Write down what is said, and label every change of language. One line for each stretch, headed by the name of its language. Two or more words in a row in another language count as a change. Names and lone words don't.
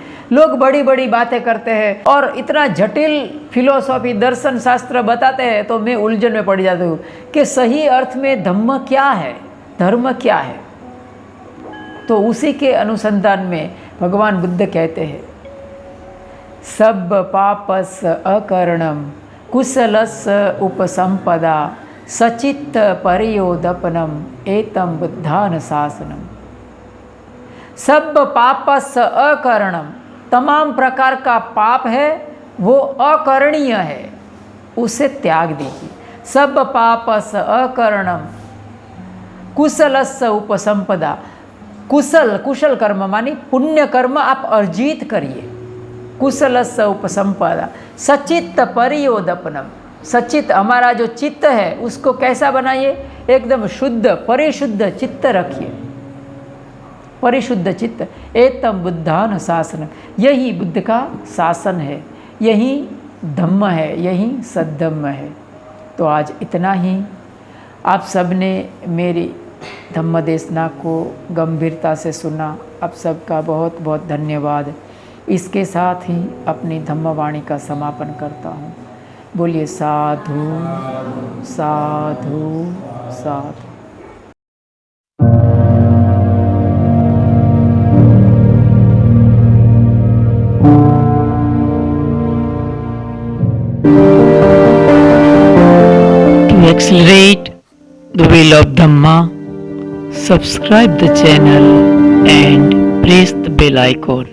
Hindi: लोग बड़ी बड़ी बातें करते हैं और इतना जटिल फिलोसॉफी दर्शन शास्त्र बताते हैं तो मैं उलझन में पड़ जाती हूँ कि सही अर्थ में धम्म क्या है, धर्म क्या है। तो उसी के अनुसंधान में भगवान बुद्ध कहते हैं
Pali: सब पापस अकरणम कुशलस उपसंपदा सचित्त परियोदपनम एतम बुद्धान शासनम। सब पापस अकरणम,
Hindi: तमाम प्रकार का पाप है वो अकरणीय है, उसे त्याग दीजिए।
Pali: सब पापस अकरणम कुशलस उपसंपदा,
Hindi: कुशल कर्म मानी पुण्य कर्म आप अर्जित करिए।
Pali: कुशलस उपसंपदा सचित्त परियोदपनम,
Hindi: सचित्त हमारा जो चित्त है उसको कैसा बनाइए, एकदम शुद्ध परिशुद्ध चित्त रखिए, परिशुद्ध चित्त।
Pali: एतम बुद्धान शासन,
Hindi: यही बुद्ध का शासन है, यही धम्म है, यही सद्धम्म है। तो आज इतना ही। आप सब ने मेरी धम्म देशना को गंभीरता से सुना, आप सबका बहुत बहुत धन्यवाद। इसके साथ ही अपनी धम्मवाणी का समापन करता हूँ। बोलिए साधु साधु साधु।
English: To accelerate the wheel of Dhamma, subscribe the channel and press the bell icon.